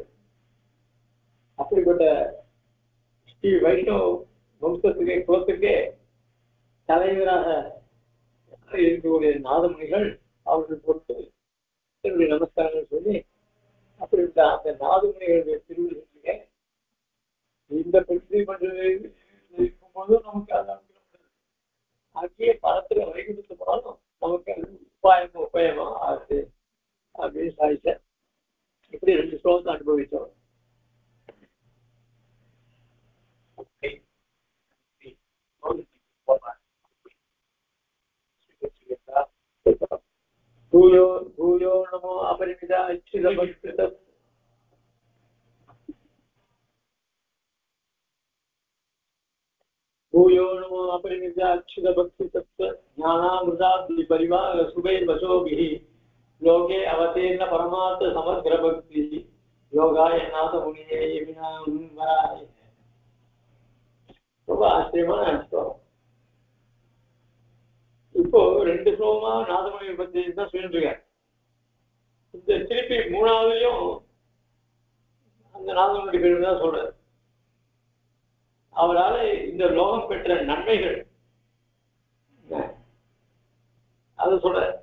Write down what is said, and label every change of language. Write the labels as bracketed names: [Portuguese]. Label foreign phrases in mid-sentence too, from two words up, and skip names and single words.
[Tamil] அப்படிப்பட்ட ஸ்ரீ வைஷ்ணவ வம்சத்துக்கே குலத்துக்கே தலைவராக இருக்கக்கூடிய நாதமுனிகள் அவர்கள் பொறுத்து என்னுடைய நமஸ்காரங்கள் சொல்லி, அப்படிப்பட்ட அந்த நாதமுனிகளுடைய திருவிழா இந்த பிரதி பண்றது இருக்கும்போதும் நமக்கு அது அங்கேயே பணத்துல வைகுண்டத்து போனாலும் நமக்கு அது உபாயமா ஆகுது அப்படின்னு சாதிச்ச. இப்படி ரெண்டு ஸ்லோகத்தை அனுபவித்தோம். [Sanskrit] भूयो भूयो नमो अपरिमित अच्युत भूयो नमो अपरिमित अच्युत भक्ति तत्व ज्ञानामृता परिवार सुभे वशोभिः लोके अवतीर्ण परमार्थ समग्र भक्ति योगाय नाथ मुनिये विनाय. [Tamil] ரொம்ப ஆச்சரியமான அர்த்தம். இப்போ ரெண்டு ஸ்லோகமா நாதமுனியை பத்தி தான் சொல்லிட்டு இருக்காரு. இந்த திருப்பி மூணாவதுலயும் அந்த நாதமுனியுடைய பேரு தான் சொல்றாரு. அவரால் இந்த லோகம் பெற்ற நன்மைகள் அது சொல்ற.